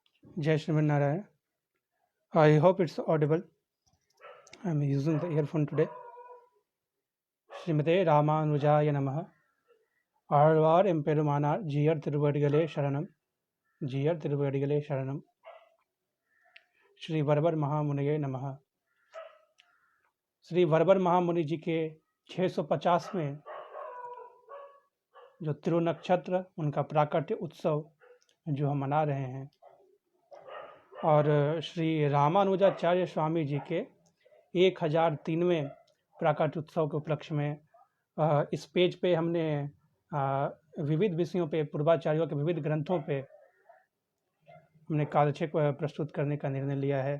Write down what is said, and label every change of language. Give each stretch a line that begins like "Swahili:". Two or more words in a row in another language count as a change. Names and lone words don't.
Sanskrit: जय श्रीमन् नारायण.
English: I hope it's audible. I'm using the earphone today.
Sanskrit: श्रीमते रामानुजाय नमः.
Tamil: ஆழ்வார் எம்பெருமானார் ஜீயர் திருவடிகளே சரணம் ஜீயர் திருவடிகளே
Sanskrit: शरणम श्री वरवर महामुनिये नमः।
Hindi: श्री वरवर महामुनि जी के 650वें जो तिरुनक्षत्र उनका प्राकट्य उत्सव जो हम मना रहे हैं और श्री रामानुजाचार्य स्वामी जी के 1003वें प्राकट्य उत्सव के उपलक्ष्य में इस पेज पे हमने विविध विषयों पे पूर्वाचार्यों के विविध ग्रंथों पे हमने कालक्षेप प्रस्तुत करने का निर्णय लिया है।